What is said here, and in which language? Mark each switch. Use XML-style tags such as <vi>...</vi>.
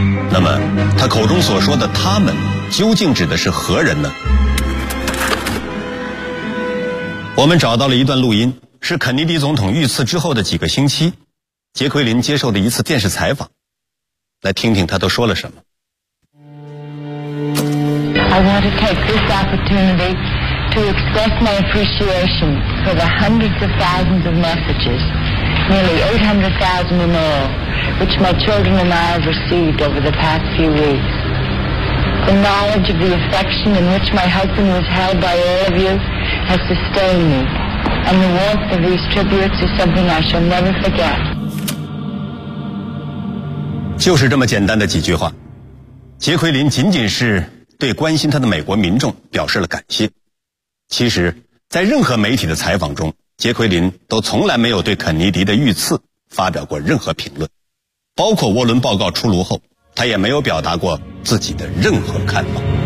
<zh>那么他口中所说的他们究竟指的是何人呢？我们找到了一段录音，是肯尼迪总统遇刺之后的几个星期杰奎琳接受的一次电视采访，来听听他都说了什么。</zh> <en>I want to take this opportunity to express my appreciation for the hundreds of thousands of messages, nearly 800,000 in all, which my children and I have received over the past few weeks. The knowledge of the affection in which my husband was held by all of you has sustained me, and the warmth of these tributes is something I shall never forget.</en> <zh>就是这么简单的几句话，杰奎琳仅仅是对关心他的美国民众表示了感谢。其实在任何媒体的采访中，杰奎琳都从来没有对肯尼迪的遇刺发表过任何评论，包括沃伦报告出炉后他也没有表达过自己的任何看法。</zh>